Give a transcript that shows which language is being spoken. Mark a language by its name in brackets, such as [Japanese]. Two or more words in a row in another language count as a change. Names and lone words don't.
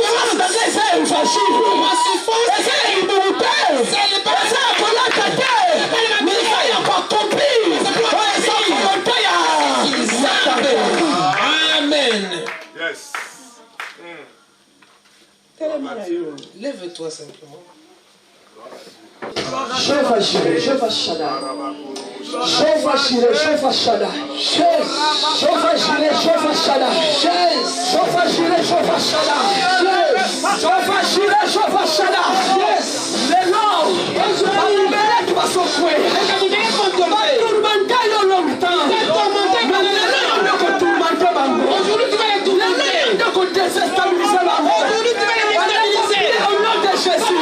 [French] Ma souffrance Amen. [English] Yes. [French] Lève-toi simplement. Jehovah Jireh, Jehovah Shaddai. Jehovah Jireh, Jehovah Shaddai. Jehovah Jireh, Jehovah Shaddai. Jehovah Jireh, Jehovah Shaddai. Jehovah Jireh, Jehovah Shaddai. Le nom, Abimelech va s'offrir. Aujourd'hui tu vas les tourmenter. Déstabiliser la mort. Aujourd'hui tu vas les déstabiliser. Au nom de Jésus.